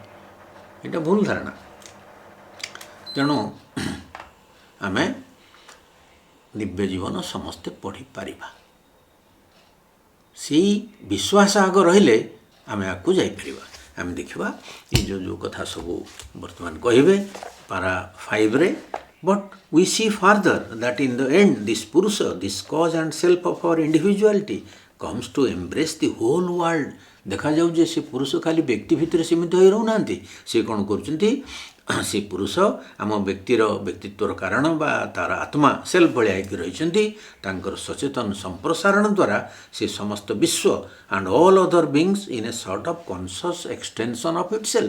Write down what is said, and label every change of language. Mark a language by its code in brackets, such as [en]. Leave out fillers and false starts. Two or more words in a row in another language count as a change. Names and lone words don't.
[or] ଏଇଟା ଭୁଲ ଧାରଣା। ତେଣୁ ଆମେ ଦିବ୍ୟ ଜୀବନ ସମସ୍ତେ ପଢ଼ିପାରିବା। ସେଇ ବିଶ୍ୱାସ ଆଗ ରହିଲେ ଆମେ ଆଗକୁ ଯାଇପାରିବା। ଆମେ ଦେଖିବା ଏ ଯେଉଁ କଥା ସବୁ ବର୍ତ୍ତମାନ କହିବେ ପାରା 5ରେ। [en] but we see further that in the end this Purusha, this cause and self of our individuality comes to embrace the whole world। [or] ଦେଖାଯାଉ ଯେ ସେ ପୁରୁଷ ଖାଲି ବ୍ୟକ୍ତି ଭିତରେ ସୀମିତ ହୋଇ ରହୁନାହାନ୍ତି। ସେ କ'ଣ କରୁଛନ୍ତି, ସେ ପୁରୁଷ ଆମ ବ୍ୟକ୍ତିତ୍ୱର କାରଣ ବା ତାର ଆତ୍ମା ସେଲ୍ଫ ଭଳିଆ ହେଇକି ରହିଛନ୍ତି। ତାଙ୍କର ସଚେତନ ସମ୍ପ୍ରସାରଣ ଦ୍ୱାରା ସେ ସମସ୍ତ ବିଶ୍ୱ [en] and all other beings in a sort of conscious extension of itself.